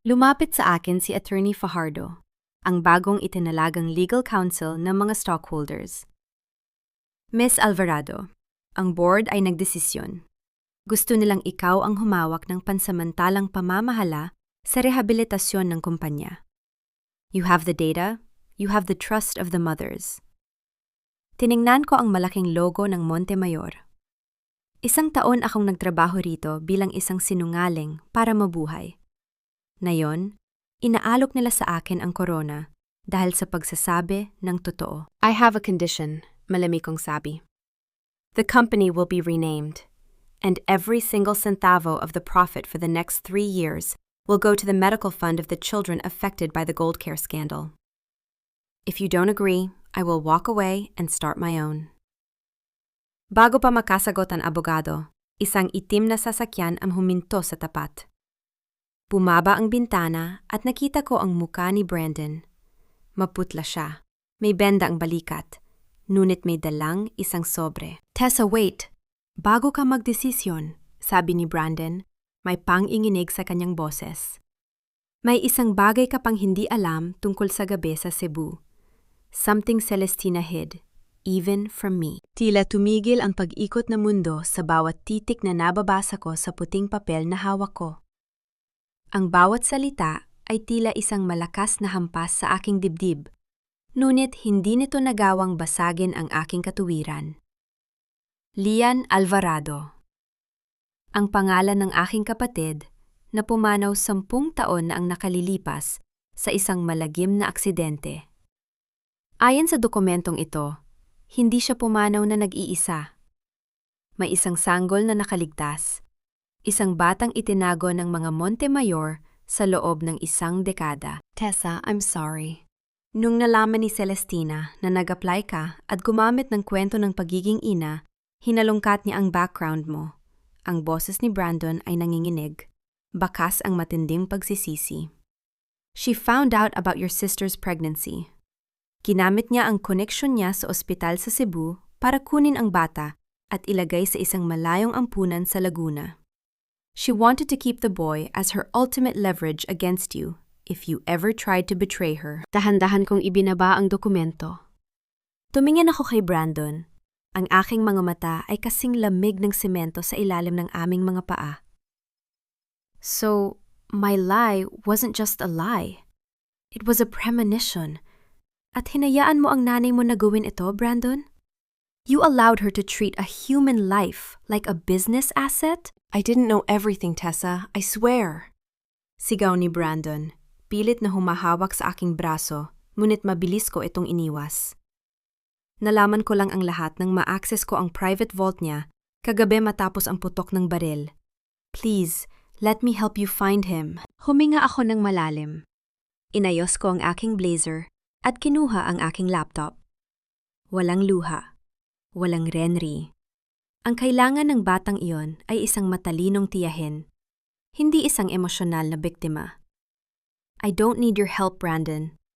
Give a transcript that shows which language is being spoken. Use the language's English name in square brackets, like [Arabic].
[Filipino] Lumapit sa akin si Attorney Fajardo, ang bagong itinalagang legal counsel ng mga stockholders. Ms. Alvarado, ang board ay nagdesisyon. Gusto nilang ikaw ang humawak ng pansamantalang pamamahala sa rehabilitasyon ng kumpanya. [English] You have the data, You have the trust of the mothers. [Filipino] Tiningnan ko ang malaking logo ng Montemayor. 1 taon akong nagtrabaho rito bilang isang sinungaling para mabuhay. Ngayon, inaalok nila sa akin ang corona dahil sa pagsasabi ng totoo. [English] I have a condition, [Filipino] malamig kong sabi. [English] The company will be renamed, and every single centavo of the profit for the next 3 years will go to the medical fund of the children affected by the Gold Care scandal. If you don't agree, I will walk away and start my own. [Filipino] Bago pa makasagot ang abogado, isang itim na sasakyan ang huminto sa tapat. Bumaba ang bintana at nakita ko ang muka ni Brandon. Maputla siya. May benda ang balikat. Ngunit may dalang isang sobre. Tessa, wait. Bago ka magdesisyon, sabi ni Brandon, may pang-inginig sa kanyang boses. May isang bagay ka pang hindi alam tungkol sa gabi sa Cebu. [English] Something Celestina hid, even from me. [Filipino] Tila tumigil ang pag-ikot na mundo sa bawat titik na nababasa ko sa puting papel na hawak ko. Ang bawat salita ay tila isang malakas na hampas sa aking dibdib, ngunit hindi nito nagawang basagin ang aking katuwiran. Lian Alvarado. Ang pangalan ng aking kapatid na pumanaw 10 taon na ang nakalilipas sa isang malagim na aksidente. Ayon sa dokumentong ito, hindi siya pumanaw na nag-iisa. May isang sanggol na nakaligtas, isang batang itinago ng mga Montemayor sa loob ng 1 dekada. [English] Tessa, I'm sorry. [Filipino] Nung nalaman ni Celestina na nag-apply ka at gumamit ng kwento ng pagiging ina, hinalungkat niya ang background mo. Ang boses ni Brandon ay nanginginig. Bakas ang matinding pagsisisi. [English] She found out about your sister's pregnancy. [Filipino] Ginamit niya ang koneksyon niya sa ospital sa Cebu para kunin ang bata at ilagay sa isang malayong ampunan sa Laguna. [English] She wanted to keep the boy as her ultimate leverage against you if you ever tried to betray her. [Filipino] Dahan-dahan kong ibinaba ang dokumento. Tumingin ako kay Brandon. Ang aking mga mata ay kasing lamig ng semento sa ilalim ng aming mga paa. [English] So, my lie wasn't just a lie. It was a premonition. [Filipino] At hinayaan mo ang nanay mo na gawin ito, Brandon? [English] You allowed her to treat a human life like a business asset? I didn't know everything, Tessa. I swear. [Filipino] Sigaw ni Brandon, pilit na humahawak sa aking braso, ngunit mabilis ko itong iniwas. Nalaman ko lang ang lahat nang ma-access ko ang private vault niya kagabi matapos ang putok ng baril. [English] Please, let me help you find him. [Filipino] Huminga ako ng malalim. Inayos ko ang aking blazer at kinuha ang aking laptop. Walang luha. Walang renri. Ang kailangan ng batang iyon ay isang matalinong tiyahin, hindi isang emosyonal na biktima. [English] I don't need your help, Brandon.